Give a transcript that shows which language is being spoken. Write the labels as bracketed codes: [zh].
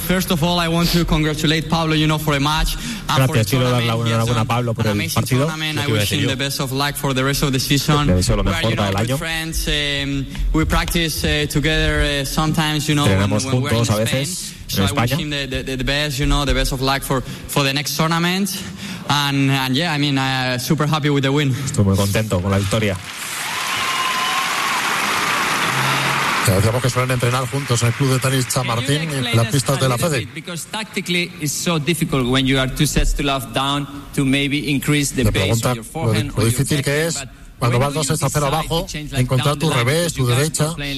[en] First of all, I want to congratulate Pablo, you know, for a match. [es] Gracias, quiero dar la enhorabuena a Pablo por el partido. [en] I wish him the best of luck for the rest of the season. [es] Le deseo lo mejor para el año. [en] We practice together sometimes, you know, when we're in Spain. So I wish him the best, you know, the best of luck for the next tournament. And yeah, I mean, super happy with the win. [es] Estoy muy contento con la victoria. Decíamos que suelen entrenar juntos en el club de tenis Chamartín, en las pistas de la FEDE. [en] Because tactically it's so difficult when you are two sets to love down to maybe increase the base of your forehand. [es] Lo difícil que es cuando vas 2 sets a 0 abajo, encontrar tu revés, tu derecha.